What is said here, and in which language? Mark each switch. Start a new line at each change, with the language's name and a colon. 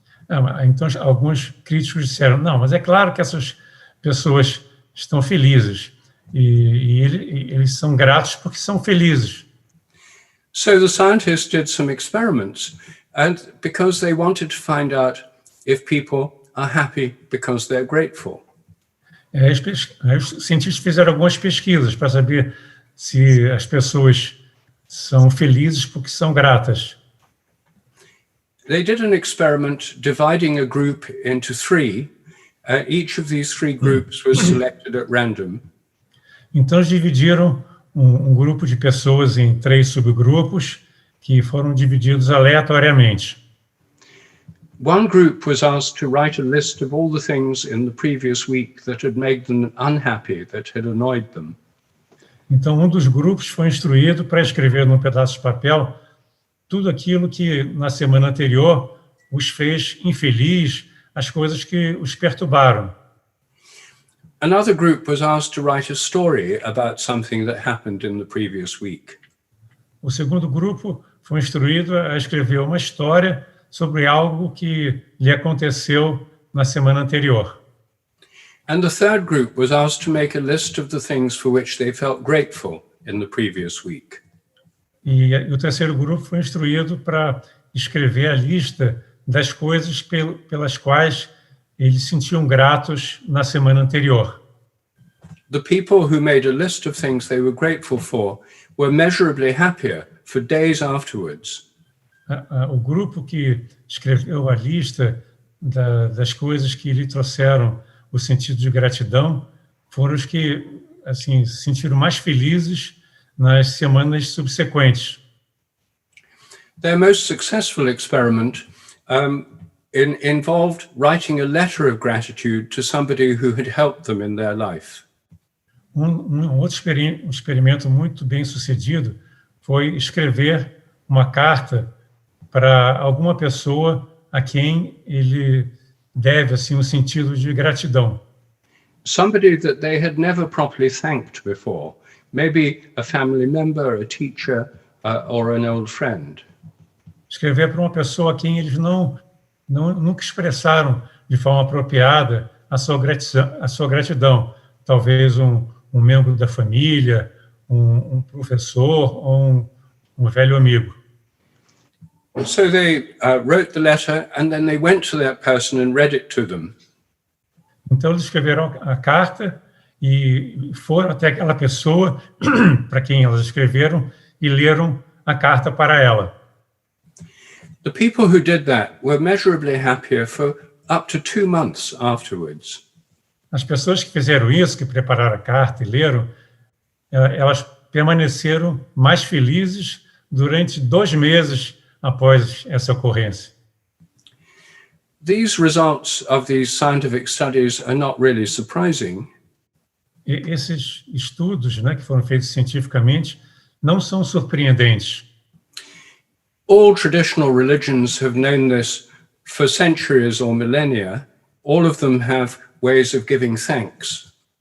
Portuguese: Então, alguns críticos disseram, não, mas é claro que essas pessoas estão felizes e eles são gratos porque são felizes.
English: So the scientists did some experiments, and because they wanted to find out if people are happy because they're grateful.
Portuguese: Os cientistas fizeram algumas pesquisas para saber se as pessoas são felizes porque são gratas.
English: They did an experiment dividing a group into 3. Each of these 3 groups was selected at random.
Portuguese: Então, eles dividiram um grupo de pessoas em 3 subgrupos que foram divididos aleatoriamente.
English: One group was asked to write a list of all the things in the previous week that had made them unhappy, that had annoyed them.
Portuguese: Então, um dos grupos foi instruído para escrever num pedaço de papel tudo aquilo que na semana anterior os fez infeliz, as coisas que os perturbaram.
English: Another group was asked to write a story about something that happened in the previous week.
Portuguese: O segundo grupo foi instruído a escrever uma história sobre algo que lhe aconteceu na semana anterior.
English: And the third group was asked to make a list of the things for which they felt grateful in the previous week.
Portuguese: E o terceiro grupo foi instruído para escrever a lista das coisas pelas quais eles se sentiam gratos na semana anterior.
English: The people who made a list of things they were grateful for were measurably happier for days afterwards.
Portuguese: O grupo que escreveu a lista das coisas que lhe trouxeram o sentido de gratidão foram os que assim se sentiram mais felizes nas semanas subsequentes.
English: Their most successful experiment involved writing a letter of gratitude to somebody who had helped them in their life.
Portuguese: Outro experimento muito bem sucedido foi escrever uma carta para alguma pessoa a quem ele deve assim um sentido de gratidão.
English: Somebody that they had never properly thanked before, maybe a family member, a teacher, or an old friend.
Portuguese: Escrever para uma pessoa a quem eles nunca expressaram de forma apropriada a sua gratidão. Talvez um membro da família, um professor ou um velho amigo.
English: So they wrote the letter and then they went to that person and read it to them.
Portuguese: Então eles escreveram a carta e foram até aquela pessoa para quem elas escreveram e leram a carta para ela.
English: The people who did that were measurably happier for up to 2 months afterwards.
Portuguese: As pessoas que fizeram isso, que prepararam a carta e leram, elas permaneceram mais felizes durante 2 meses após essa ocorrência.
English: These results of these scientific studies are not really surprising.
Portuguese: E esses estudos, né, que foram feitos cientificamente, não são surpreendentes.
English: All traditional religions have known this for centuries or millennia. All of them have ways of giving thanks.